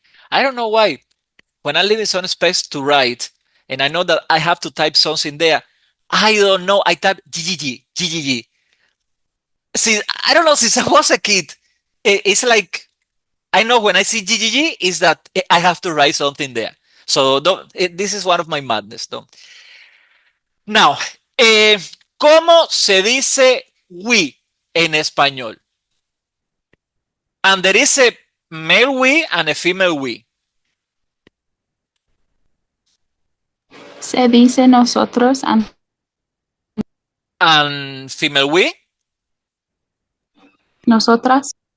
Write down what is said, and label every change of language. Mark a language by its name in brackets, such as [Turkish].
[English] I don't know why. When I leave in some space to write, and I know that I have to type something there, I don't know. I type GGG, GGG. See, I don't know, since I was a kid, it's like, I know when I see GGG is that I have to write something there. So this is one of my madness. Though. [Spanish] Now, ¿cómo se dice we en español? [English] And there is a male we and a female we. [Spanish] Se dice nosotros. [English] And female we? [Spanish] Nosotras.